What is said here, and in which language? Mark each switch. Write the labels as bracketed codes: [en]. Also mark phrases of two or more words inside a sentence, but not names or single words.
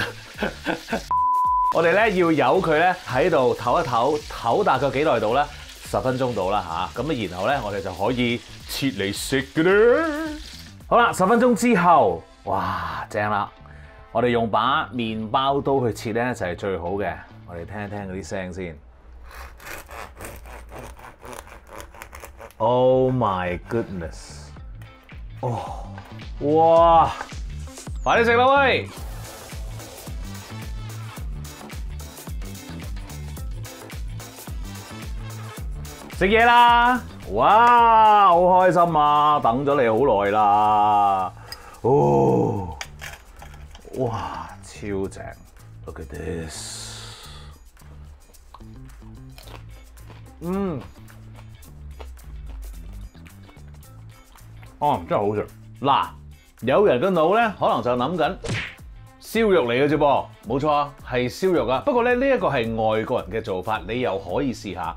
[yue] 我哋咧要由佢咧喺度唞一唞，唞大概幾耐到咧？10分鐘到啦嚇，咁啊然後咧我哋就可以切嚟食嘅啦。好啦，10分鐘之後，哇，正啦！我哋用把麵包刀去切咧就係最好嘅。我哋聽一聽嗰啲聲先。 [en] Oh my goodness！ [yue] 哇！快啲食啦喂！食嘢啦！哇，好開心啊！等咗你好耐啦！哇，超正 ！ [en] Look at this！ [yue] 真係好食。嗱，有人嘅腦咧，可能就諗緊燒肉嚟嘅啫噃，冇錯啊，係燒肉啊。不過咧，呢一個係外國人嘅做法，你又可以試下。